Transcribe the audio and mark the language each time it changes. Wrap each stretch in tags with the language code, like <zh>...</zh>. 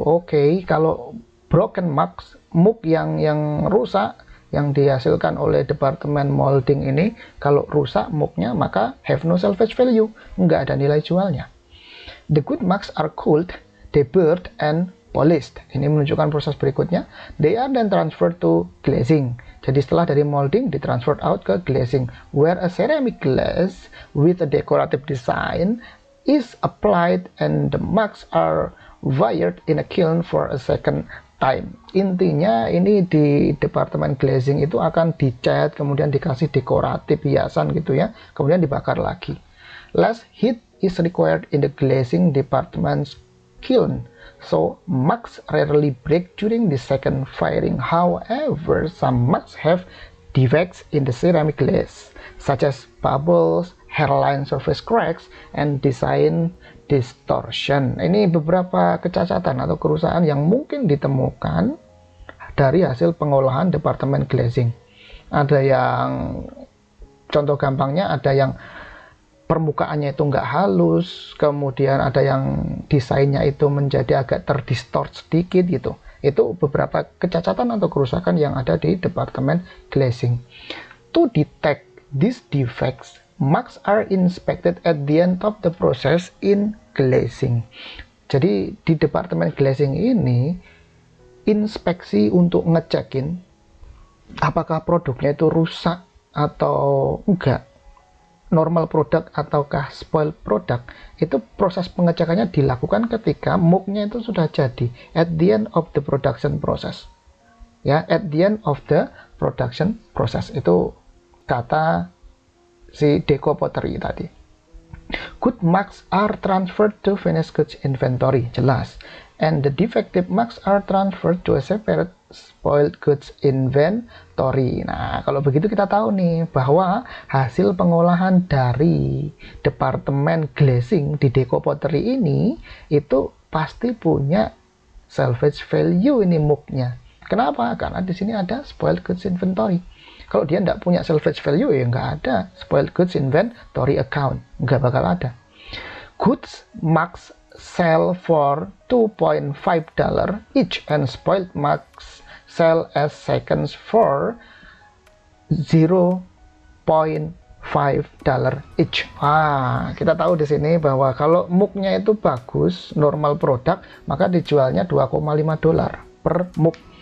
<id>Oke, kalau broken mugs, mug yang rusak, yang dihasilkan oleh departemen molding ini, kalau rusak mugnya maka</id> <en>have no salvage value,</en> <id>nggak ada nilai jualnya.</id> <en>The good mugs are cooled, deburred, and polished.</en> <id>Ini menunjukkan proses berikutnya.</id> <en>They are then transferred to glazing.</en> <id>Jadi setelah dari molding ditransfer out ke glazing,</id> <en>where a ceramic glaze with a decorative design is applied and the mugs are wired in a kiln for a second time.</en> <id>Intinya ini di departemen glazing itu akan dicat, kemudian dikasih dekoratif hiasan gitu ya, kemudian dibakar lagi.</id> <en>Less heat is required in the glazing department's kiln, so mugs rarely break during the second firing. However, some mugs have defects in the ceramic glaze, such as bubbles, hairline surface cracks, and design distortion.</en> <id>Ini beberapa kecacatan atau kerusakan yang mungkin ditemukan dari hasil pengolahan departemen glazing. Ada yang, contoh gampangnya, ada yang permukaannya itu nggak halus, kemudian ada yang desainnya itu menjadi agak terdistort sedikit gitu. Itu beberapa kecacatan atau kerusakan yang ada di departemen glazing.</id> <en>To detect these defects, mugs are inspected at the end of the process in glazing.</en> <id>Jadi di departemen glazing ini inspeksi untuk ngecekin apakah produknya itu rusak atau enggak, normal produk ataukah spoiled product, itu proses pengecekannya dilakukan ketika mugnya itu sudah jadi,</id> <en>at the end of the production process.</en> <id>Ya,</id> <en>at the end of the production process</en> <id>itu kata si Deco Pottery tadi.</id> <en>Good mugs are transferred to finished goods inventory, jelas. And the defective mugs are transferred to a separate spoiled goods inventory.</en> <id>Nah, kalau begitu kita tahu nih bahwa hasil pengolahan dari departemen glazing di Deco Pottery ini itu pasti punya salvage value ini mugnya. Kenapa? Karena di sini ada spoiled goods inventory. Kalau dia nggak punya salvage value, ya nggak ada spoiled goods inventory account, nggak bakal ada.</id> <en>Goods mugs sell for $2.5 each and spoiled mugs sell as seconds for $0.5 each.</en> <id>Wah, kita tahu di sini bahwa kalau mugnya itu bagus, normal produk, maka dijualnya $2.5 per mug.</id>